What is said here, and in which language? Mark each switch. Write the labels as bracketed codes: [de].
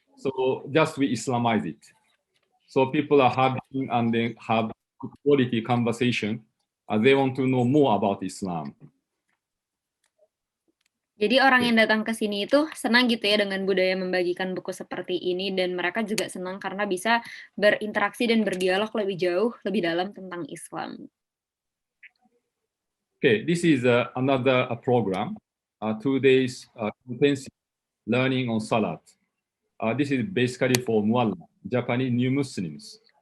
[en] So just we Islamize it. So people are having and they have quality conversation. They want to know more about Islam. [id] Jadi orang yang datang ke sini itu senang gitu ya dengan budaya membagikan buku seperti ini, dan mereka juga senang karena bisa berinteraksi dan berdialog lebih jauh, lebih dalam tentang Islam. [en] Okay, this is another program, 2 days intensive learning on Salat. This is basically for Mualla, Japanese new Muslims.